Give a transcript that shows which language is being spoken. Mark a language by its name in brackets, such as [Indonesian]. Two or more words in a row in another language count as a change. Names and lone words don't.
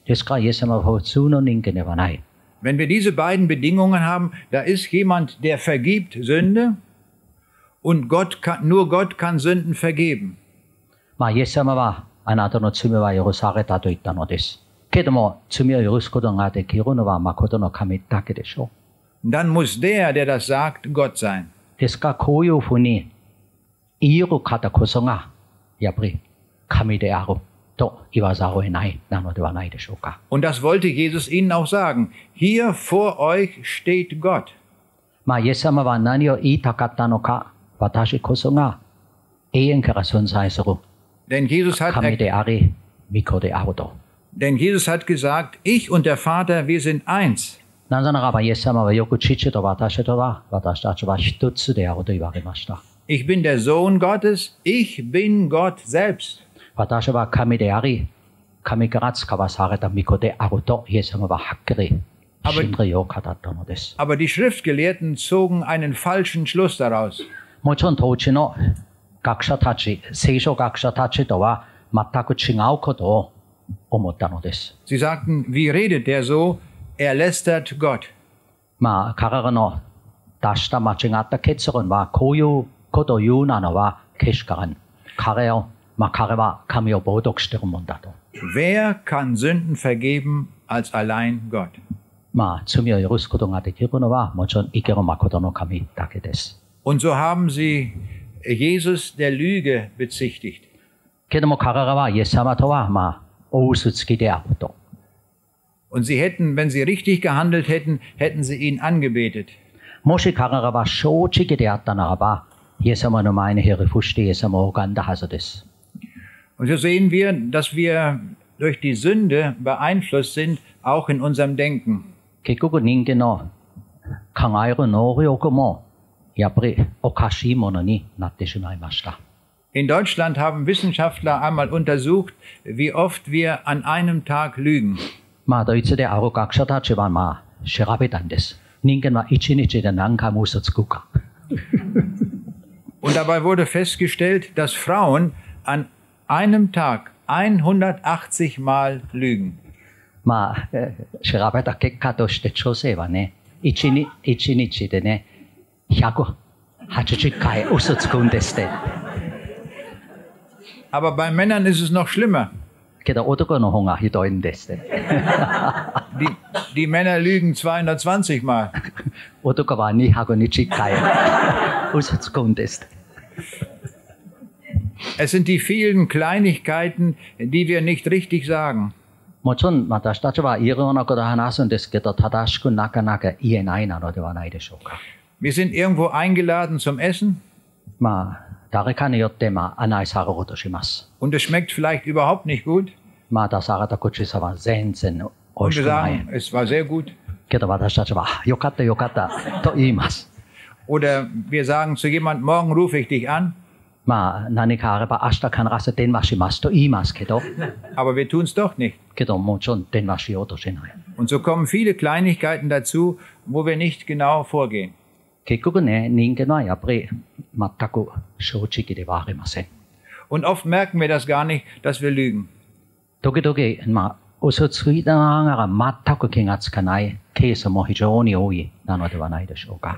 [Japanese] ですから、イエス様は普通の人間ではない。 [German] Wenn wir diese beiden Bedingungen haben, da ist jemand, der vergibt Sünde und nur Gott kann Sünden vergeben. [Japanese] まあ、イエス様はあなたの罪は許されたと言ったのです。けども、罪を許すことができるのは誠の神だけでしょ [German] う。Dann muss der das sagt, Gott sein. [Japanese] ですから、こういうふうに言える方こそが、やっぱり神であると言わざるを得ないなのではないでしょうか。 [German] Und das wollte Jesus ihnen auch sagen. Hier vor euch steht Gott. [Japanese] まあ、イエス様は何を言いたかったのか、私こそが永遠から存在する神であり、御子であると。 [German] Denn Jesus hat gesagt, ich und der Vater, wir sind eins. [Japanese] なぜならば、イエス様はよく父と私とは、私たちは一つであると言われました。 [German] Ich bin der Sohn Gottes, ich bin Gott selbst. [Japanese] 私は神であり、神から使わされた御子であると、イエス様ははっきり真理を語ったのです。 [German] Aber die Schriftgelehrten zogen einen falschen Schluss daraus. [Japanese] もちろん当時の学者たち、聖書学者たちとは全く違うことを思ったのです。 [German] Sie sagten, wie redet der so? Er lästert Gott. [Japanese] まあ、彼らの出した間違った結論は、こういうことを言うなのはけしからん。彼は神を冒涜しているもんだと。 [German] Wer kann Sünden vergeben als allein Gott? [Japanese] まあ、罪を許すことができるのは、もちろん生ける誠の神だけです。 [German] Und so haben sie Jesus der Lüge bezichtigt. [Japanese] けども彼らはイエス様とは、まあ、お嘘つきであると。 [German] Und sie hätten, wenn sie richtig gehandelt hätten, hätten sie ihn angebetet. [Japanese] もし彼らは正直であったならば、イエス様の前にひれ伏してイエス様を拝んだはずです。 [German] Und so sehen wir, dass wir durch die Sünde beeinflusst sind, auch in unserem Denken. [Japanese] 結局人間の考える能力もやっぱりおかしいものになってしまいました。 [German] In Deutschland haben Wissenschaftler einmal untersucht, wie oft wir an einem Tag lügen. [Japanese] まあドイツである学者たちはまあ調べたんです。人間は一日で何回も嘘つくか。 [German] Und dabei wurde festgestellt, dass Frauen an einem Tag 180 Mal lügen. [Japanese] まあ調べた結果として女性はね、一日でね、180回嘘つくんですって。 [German] Aber bei Männern ist es noch schlimmer. [Japanese] けど男の方がひどいんですね。 [German] Die Männer lügen 220 Mal. [Japanese] 男は220回嘘つくんです。 [German] Es sind die vielen Kleinigkeiten, die wir nicht richtig sagen. [Japanese] もちろん私たちはいろんなことを話すんですけど、正しくなかなか言えないなのではないでしょうか。 [German] Wir sind irgendwo eingeladen zum Essen. [Japanese] まあ、誰かによって案内されようとします。 [German] Und es schmeckt vielleicht überhaupt nicht gut. [Japanese] 出された口さは全然美 [German] Und [Japanese] 味し [German] wir [Japanese] くない。 [German] sagen, es war sehr gut. [Japanese] けど私たちは、よかったよかったと言います。 [German] Oder wir sagen zu jemandem, morgen rufe ich dich an. [Japanese] 何かあれば明日必ず電話しますと言いますけど、 [German] Aber wir tun es doch nicht. [Japanese] けどもちろん電話しようとしない。 [German] Und so kommen viele Kleinigkeiten dazu, wo wir nicht genau vorgehen. [Japanese] 結局ね、人間はやっぱり全く正直ではありません。 [German] Und oft merken wir das gar nicht, dass wir lügen. [Japanese] 時々、嘘ついたながら全く気がつかないケースも非常に多いなのではないでしょうか。